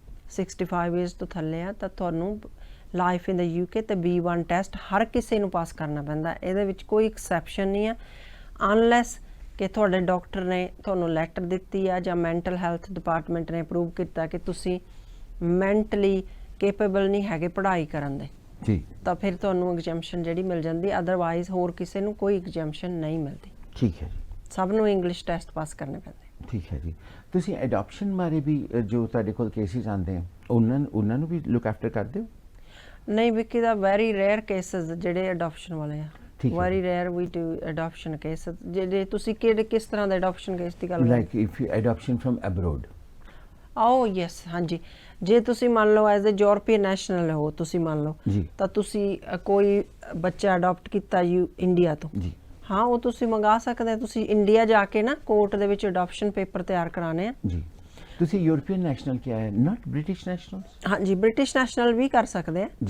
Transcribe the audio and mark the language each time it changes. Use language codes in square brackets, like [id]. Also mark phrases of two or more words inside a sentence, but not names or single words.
[pa] 65 ਇਅਰਸ ਤੋਂ ਥੱਲੇ ਆ ਤਾਂ ਤੁਹਾਨੂੰ ਲਾਈਫ ਇਨ ਦਾ ਯੂਕੇ ਤੇ B1 ਟੈਸਟ ਹਰ ਕਿਸੇ ਨੂੰ ਪਾਸ ਕਰਨਾ ਪੈਂਦਾ ਇਹਦੇ ਵਿੱਚ ਕੋਈ ਐਕਸੈਪਸ਼ਨ ਨਹੀਂ ਆ ਅਨਲੈਸ ਕਿ ਤੁਹਾਡੇ ਡਾਕਟਰ ਨੇ ਤੁਹਾਨੂੰ ਲੈਟਰ ਦਿੱਤੀ ਆ ਜਾਂ [en] mental health department [pa] ਨੇ ਅਪਰੂਵ ਕੀਤਾ ਕਿ ਤੁਸੀਂ [en] mentally capable [pa] ਨਹੀਂ ਹੈਗੇ ਪੜ੍ਹਾਈ ਕਰਨ ਦੇ ਜੀ ਤਾਂ ਫਿਰ ਤੁਹਾਨੂੰ ਐਗਜ਼ੈਂਪਸ਼ਨ ਜਿਹੜੀ ਮਿਲ ਜਾਂਦੀ ਅਦਰਵਾਈਜ਼ ਹੋਰ ਕਿਸੇ ਨੂੰ ਕੋਈ ਐਗਜ਼ੈਂਪਸ਼ਨ ਨਹੀਂ ਮਿਲਦੀ ਠੀਕ ਹੈ ਜੀ ਸਭ ਨੂੰ [en] English test [pa] ਪਾਸ ਕਰਨੇ ਪੈਂਦੇ ਠੀਕ ਹੈ ਜੀ ਤੁਸੀਂ ਅਡਾਪਸ਼ਨ ਬਾਰੇ ਵੀ ਜੋ ਤੁਹਾਡੇ ਕੋਲ ਕੇਸਿਸ ਆਉਂਦੇ ਆ ਉਹਨਾਂ ਨੂੰ ਵੀ [en] look after [pa] ਕਰਦੇ ਹੋ ਨਹੀਂ ਵਿਕੀ ਦਾ [en] very rare cases [pa] ਜਿਹੜੇ ਅਡਾਪਸ਼ਨ ਵਾਲੇ ਆ [en] very rare we do adoption case [pa] ਜਿਹੜੇ ਤੁਸੀਂ ਕਿਸ ਤਰ੍ਹਾਂ ਦਾ [en] adoption case [pa] ਦੀ ਗੱਲ [en] like if you adoption from abroad [pa] yes ਹਾਂਜੀ ਜੇ ਤੁਸੀਂ ਮੰਨ ਲਓ [en] as a European national [pa] ਹੋ ਤੁਸੀਂ ਮੰਨ ਲਓ ਤਾਂ ਤੁਸੀਂ ਕੋਈ ਬੱਚਾ ਅਡਾਪਟ ਕੀਤਾ ਇੰਡੀਆ ਤੋਂ ਜੀ ਹਾਂ ਉਹ ਤੁਸੀਂ ਮੰਗਾ ਸਕਦੇ ਤੁਸੀਂ ਇੰਡੀਆ ਜਾ ਕੇ ਨਾ ਕੋਰਟ ਦੇ ਵਿੱਚ [en] adoption paper [pa] ਤਿਆਰ ਕਰਾਣੇ ਆ ਜੀ ਤੁਸੀਂ [en] European national [pa] ਕਿਹਾ ਹੈ [en] not British nationals [pa] ਹਾਂਜੀ [en] British national [pa] ਵੀ ਕਰ ਸਕਦੇ ਆ ਜੀ